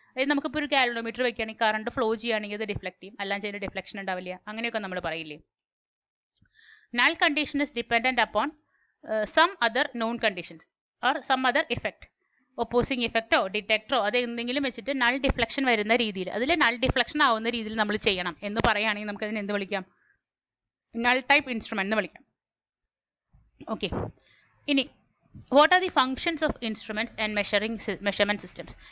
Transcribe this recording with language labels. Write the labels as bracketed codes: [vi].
[ml] അതായത് നമുക്കിപ്പോൾ ഒരു ഗാലനോമീറ്റർ വെക്കുകയാണെങ്കിൽ കറണ്ട് ഫ്ലോ ചെയ്യുകയാണെങ്കിൽ അത് ഡിഫ്ലക്ട് ചെയ്യും, അല്ലാതെ ചെയ്യുന്ന ഡിഫ്ലക്ഷൻ ഉണ്ടാവില്ല, അങ്ങനെയൊക്കെ നമ്മൾ പറയില്ലേ. [en] Null condition is dependent upon some other known conditions or some other effect. [ml] Opposing ഇഫക്റ്റോ ഡിറ്റക്ടറോ അത് എന്തെങ്കിലും വെച്ചിട്ട് നൾ ഡിഫ്ലക്ഷൻ വരുന്ന രീതിയിൽ, അതിൽ നൾ ഡിഫ്ലക്ഷൻ ആവുന്ന രീതിയിൽ നമ്മൾ ചെയ്യണം എന്ന് പറയുകയാണെങ്കിൽ നമുക്ക് അതിന് എന്ത് വിളിക്കാം? നൾ ടൈപ്പ് ഇൻസ്ട്രുമെന്റ് എന്ന് വിളിക്കാം. ഓക്കെ, ഇനി [en] what are the functions of instruments and measurement systems?